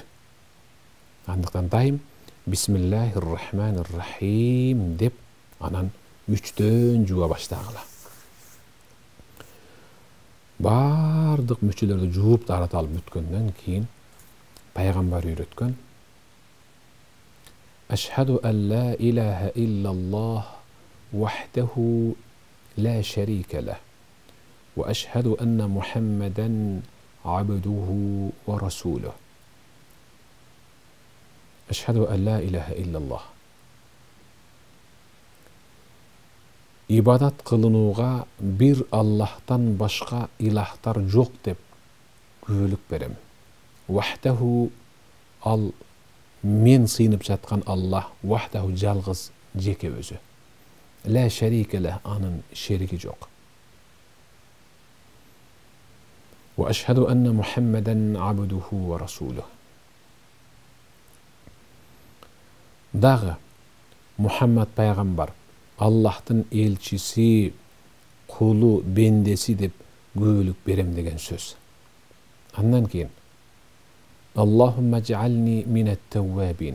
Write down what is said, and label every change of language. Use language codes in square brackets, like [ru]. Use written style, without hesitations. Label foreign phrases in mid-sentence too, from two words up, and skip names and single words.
[ky] Андыктан дайым [ar] بسم الله الرحمن الرحيم [ky] деп анан 3төн жууа баштагыла. Бардык мүчөлөрдү жууп даарат алып бүткөндөн кийин пайгамбар үйрөткөн: [ar] أشهد أن لا إله إلا الله وحده لا شريك له وأشهد أن محمدا عبده ورسوله. أشهد أن لا إله إلا الله. [ky] Ибадат кылынууга бир Аллахтан башка илахтар жок деп күбөлүк берем. Вахдаху ал мен сыйынып жаткан Аллах, вахдаху жалгыз жеке өзү. [ar] لا شريك له [ky] анын шериги жок. [ar] وأشهد أن محمدا عبده ورسوله. [ky] Дагы Мухаммад пайгамбар Аллахтын элчиси, кулу, бендеси деп күбөлүк берем деген сөз. Андан кийин [ar] اللهم اجعلني من التوابين.